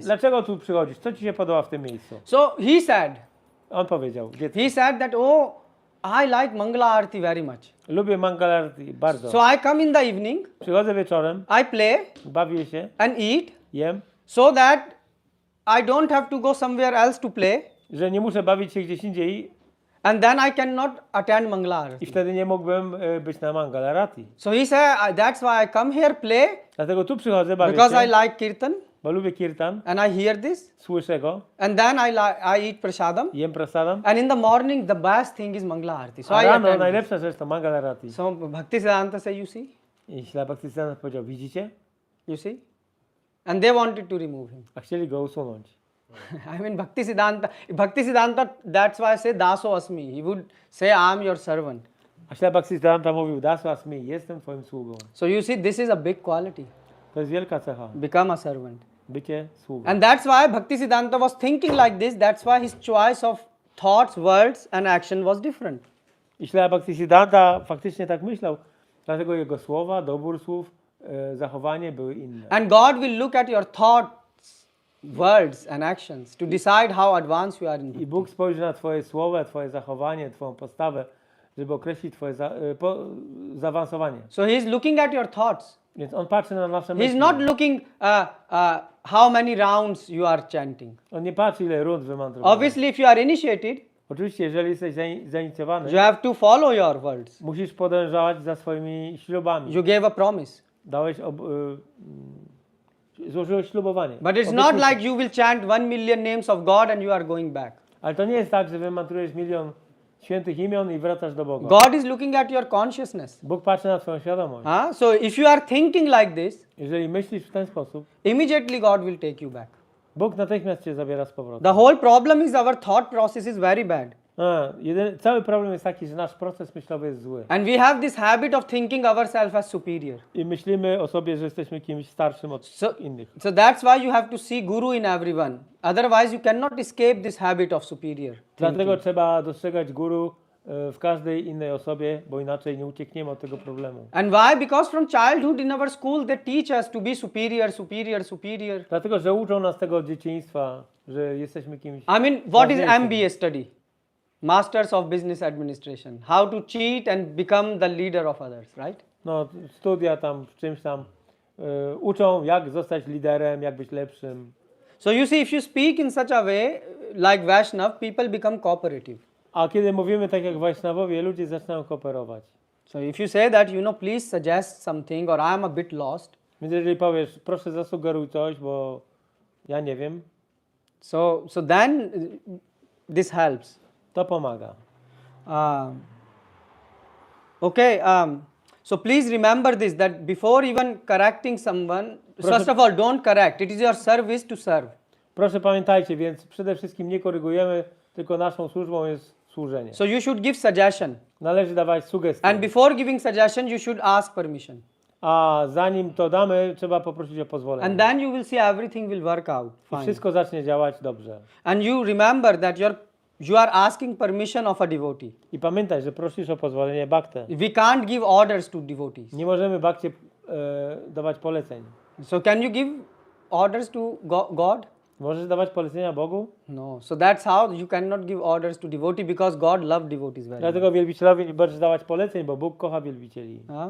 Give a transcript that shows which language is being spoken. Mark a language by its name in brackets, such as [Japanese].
[Polish] Dlaczego tu przychodzisz? Co ci się podoba w tym miejscu? [English] So he said, [Polish] On powiedział, dziecko. [English] he said that, I like Mangala Arati very much. [Polish] Lubię Mangalarti bardzo. [English] So I come in the evening, [Polish] Przychodzę wieczorem, [English] I play [Polish] bawię się, [English] and eat, [Polish] jem, [English] so that I don't have to go somewhere else to play, [Polish] że nie muszę bawić się gdzieś indziej [English] and then I cannot attend Mangala [Polish] i [English] Arati. [Polish] wtedy nie mógłbym być na Mangalarati. [English] So he said, that's why I come here, play, [Polish] Dlatego tu przychodzę, bawię [English] because I [Polish] się, [English] like kirtan, [Polish] bo lubię kirtan, [English] and I hear this, [Polish] słyszę go, [English] and then I eat prasadam, [Polish] jem prasadam, [English] and in the morning the best thing is Mangala Arati. So [Polish] a [English] I [Polish] rano [English] attend. [Polish] najlepsza rzecz to Mangalarati. [English] So Bhakti Siddhanta said, you see, [Polish] I Śla Bhakti Siddhanta powiedział, widzicie? [English] you see, and they wanted to remove him. [Polish] A chcieli go usunąć. [English] I mean Bhakti Siddhanta, that's why I say [Sanskrit] Daso Asmi. [English] He would say, I am your servant. [Polish] A Śla Bhakti Siddhanta mówił, [Sanskrit] Dasu Asmi, [Polish] jestem twoim sługą. [English] So you see, this is a big quality. [Polish] To jest wielka cecha, [English] Become a servant. [Polish] bycie sługą. [English] And that's why Bhakti Siddhanta was thinking like this. That's why his choice of thoughts, words and action was different. [Polish] I Śla Bhakti Siddhanta faktycznie tak myślał, dlatego jego słowa, dobór słów, zachowanie były inne. [English] And God will look at your thoughts, words and actions to decide how advanced you are in [Polish] I [English] bhakti. [Polish] Bóg spojrzy na twoje słowa, twoje zachowanie, twoją postawę, żeby określić twoje zaawansowanie. [English] So he is looking at your thoughts. [Polish] Więc on patrzy na nasze [English] He [Polish] myśli. [English] is not looking how many rounds you are chanting. [Polish] On nie patrzy, ile rund wymądrowałeś. [English] Obviously, if you are initiated, [Polish] Oczywiście, jeżeli jesteś zainicjowany, [English] you have to follow your words. [Polish] musisz podążać za swoimi ślubami. [English] You gave a promise. [Polish] Dałeś złożyłeś ślubowanie. [English] But it's not like you will chant 1 million names of God and you are going back. [Polish] Ale to nie jest tak, że wymantrujesz 1 milion świętych imion i wracasz do Boga. [English] God is looking at your consciousness. [Polish] Bóg patrzy na twoją świadomość. [English] So if you are thinking like this, [Polish] Jeżeli myślisz w ten sposób, [English] immediately God will take you back. [Polish] Bóg natychmiast cię zabiera z powrotem. [English] The whole problem is our thought process is very bad. [Polish] Cały problem jest taki, że nasz proces myślowy jest zły. [English] And we have this habit of thinking ourselves as superior. [Polish] I myślimy o sobie, że jesteśmy kimś starszym od innych. [English] So that's why you have to see Guru in everyone. Otherwise you cannot escape this habit of superior. [Polish] Dlatego trzeba dostrzegać guru w każdej innej osobie, bo inaczej nie uciekniemy od tego problemu. [English] And why? Because from childhood in our school they teach us to be superior, superior, superior. [Polish] Dlatego, że uczą nas tego od dzieciństwa. że jesteśmy kimś... [English] I mean, what is [Polish] ważniejszym. [English] MBA study? Masters of Business Administration. How to cheat and become the leader of others, right? [Polish] No, studia tam w czymś tam uczą, jak zostać liderem, jak być lepszym. [English] So you see, if you speak in such a way, like Vaishnav, people become cooperative. [Polish] A kiedy mówimy tak jak Wajsznawowie, ludzie zaczynają kooperować. [English] So if you say that, please suggest something or I am a bit lost. [Polish] Więc jeżeli powiesz, proszę zasugeruj coś, bo ja nie wiem. [English] So then this helps. [Polish] To pomaga. [English] Okay, so please remember this, that before even correcting someone, first of all, don't correct. It is your service to serve. [Polish] Proszę pamiętajcie, więc przede wszystkim nie korygujemy, tylko naszą służbą jest służenie. [English] So you should give suggestion. [Polish] Należy dawać sugestie. [English] And before giving suggestion, you should ask permission. [Polish] A zanim to damy, trzeba poprosić o pozwolenie. [English] And then you will see everything will work out [Polish] I [English] fine. [Polish] wszystko zacznie działać dobrze. [English] And you remember that you are asking permission of a devotee. [Polish] I pamiętaj, że prosisz o pozwolenie baktę. [English] We can't give orders to devotees. [Polish] Nie możemy bakcie dawać poleceń. [English] So can you give orders to God? [Polish] Możesz dawać polecenia Bogu? [English] No. So that's how you cannot give orders to devotee, because God loves devotees very much. [Polish] Dlatego wielbicielowi nie możesz dawać poleceń, bo Bóg kocha wielbicieli.